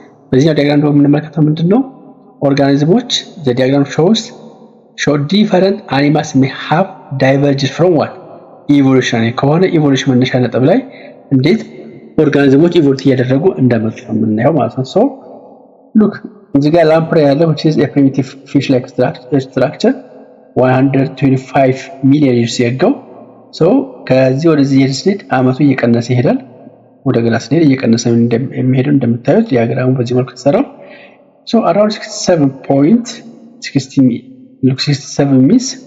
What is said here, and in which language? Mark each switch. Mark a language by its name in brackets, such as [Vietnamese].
[Amharic] በዚህ ዲያግራም ደግሞ የምንመለከተው ምንድነው? [English] organisms, the diagram show different animals may have diverged from what evolutionary [Amharic] ከሆነ ኢቮሉሽን መነሻ ነጥብ ላይ እንዴት ኦርጋኒዝሞች ኢቮልቭ እያደረጉ እንደመጡ የምናየው ማለት ነው። [English] so look [Amharic] እዚህ ጋር ላምፕሬ ያለው [English] which is a primitive fish like structure 125 million years ago. [Amharic] so ከዚህ ወደዚህ ስንሄድ አመቱ እየቀነሰ ይሄዳል። ወደ ግራ ስንሄድ እየቀነሰ የሚሄደው እንደምታዩት ዲያግራሙ በዚህ መልኩ ተሰራው። [English] So around 67.16 look 67 means